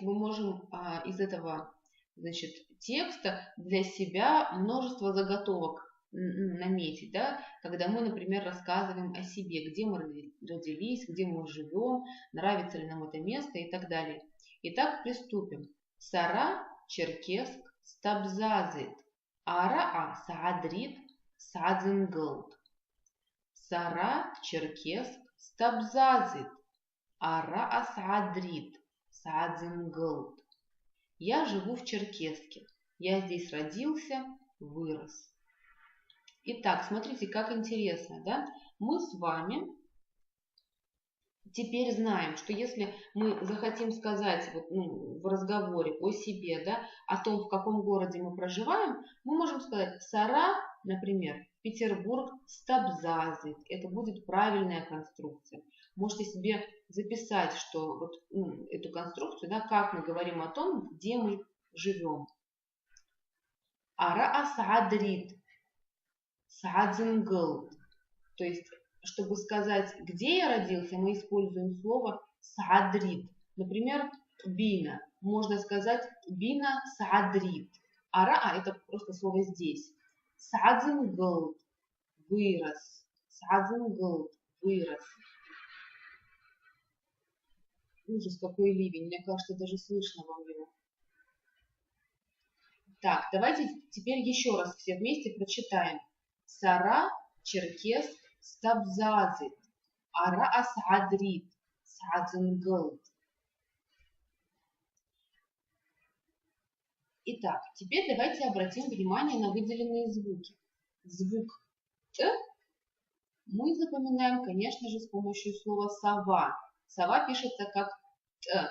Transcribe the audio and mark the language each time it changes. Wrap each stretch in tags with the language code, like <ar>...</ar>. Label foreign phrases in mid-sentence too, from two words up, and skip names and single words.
<ru>Мы можем из этого, значит, текста для себя множество заготовок наметить, да? Когда мы, например, рассказываем о себе, где мы родились, где мы живем, нравится ли нам это место и так далее. Итак, приступим.</ru> <abq>Сара, Черкесск, стабзазит. Араа, саадрит, садзингалт. Сара, Черкесск, стабзазит. Ара асадрит, садзингалт.</abq> <ru>Я живу в Черкесске. Я здесь родился, вырос. Итак, смотрите, как интересно, да? Мы с вами теперь знаем, что если мы захотим сказать в разговоре о себе, да, о том, в каком городе мы проживаем, мы можем сказать Сара, например, Петербург, стабзазит. Это будет правильная конструкция. Можете себе записать, что вот эту конструкцию, да, как мы говорим о том, где мы живем.</ru> <abq>Ара асадрит, садзингалт.</abq> <ru>То есть, чтобы сказать, где я родился, мы используем слово садрит. Например, бина. Можно сказать</ru> <abq>бина садрит.</abq> <ru>Ара, это просто слово здесь. Садзингалт, вырос. Садзингалт, вырос. Ужас, какой ливень. Мне кажется, даже слышно вам его. Так, давайте теперь еще раз все вместе прочитаем.</ru> <abq>Сара, Черкесск, стабзазит. Ара асадрит. Садзенгл.</abq> <ru>Итак, теперь давайте обратим внимание на выделенные звуки. Звук «т» мы запоминаем, конечно же, с помощью слова «сова». «Сова» пишется как «т».</ru>